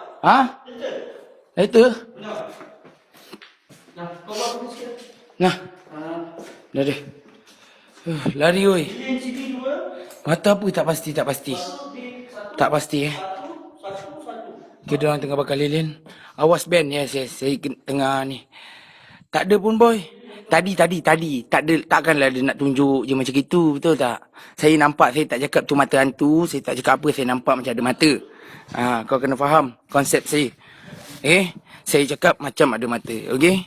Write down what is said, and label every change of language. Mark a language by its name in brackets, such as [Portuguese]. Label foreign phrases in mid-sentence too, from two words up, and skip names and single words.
[Malay] Itu. Nah. Dah deh. Lari oi. Mata apa tak pasti. Tak pasti Kita orang tengah bakal lilin. Awas Ben. Yes. Saya tengah ni. Tak ada pun boy. Tadi. Tak ada, takkanlah dia nak tunjuk je macam gitu, betul tak? Saya nampak, saya tak cakap tu mata hantu, saya tak cakap apa, saya nampak macam ada mata. Kau kena faham konsep saya. Saya cakap macam ada mata, okey?